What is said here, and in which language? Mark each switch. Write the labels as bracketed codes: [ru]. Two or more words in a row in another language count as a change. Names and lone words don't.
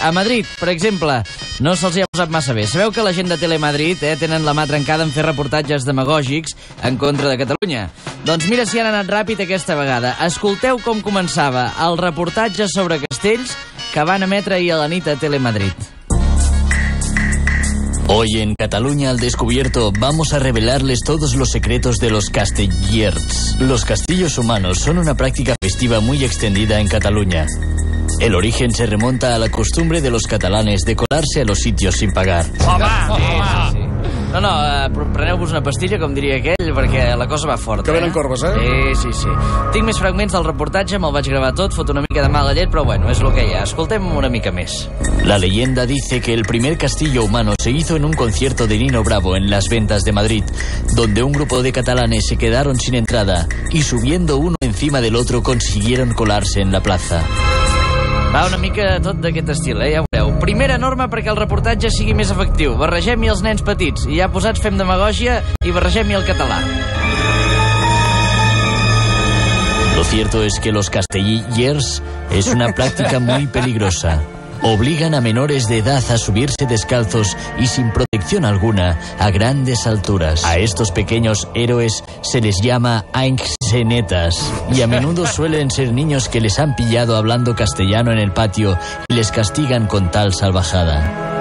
[ca] A Madrid, per exemple, no se'ls hi ha posat massa bé. Sabeu que la gent de Telemadrid tenen la mà trencada en fer reportatges demagògics en contra de Catalunya. Doncs mira si han anat ràpid aquesta vegada. Escolteu com començava el reportatge sobre castells que van emetre ahir a la nit a Telemadrid. [es] Hoy en Cataluña al Descubierto vamos a revelarles todos los secretos de los castellers. Los castillos humanos son una práctica festiva muy extendida en Cataluña. El origen se remonta a la costumbre de los catalanes de colarse a los sitios sin pagar. [ca] Sí. No, preneu-vos una pastilla, com diria aquell, perquè la cosa va forta. Que venen corbes, Sí. Tinc més fragments del reportatge, me'l vaig gravar tot, fot una mica de mala llet, però bueno, és el que hi ha. Escoltem una mica més. [es] La leyenda dice que el primer castillo humano se hizo en un concierto de Nino Bravo en Las Ventas de Madrid, donde un grupo de catalanes se quedaron sin entrada y subiendo uno encima del otro consiguieron colarse en la plaza. [ca] Va una mica tot d'aquest estil, ja ho veureu. Primera norma perquè el reportatge sigui més efectiu. Barregem-hi els nens petits. I ja posats fem demagògia i barregem-hi el català. [es] Lo cierto es que los castellers es una práctica muy peligrosa. Obligan a menores de edad a subirse descalzos y sin protección alguna a grandes alturas. A estos pequeños héroes se les llama ainxenetas y a menudo suelen ser niños que les han pillado hablando castellano en el patio y les castigan con tal salvajada.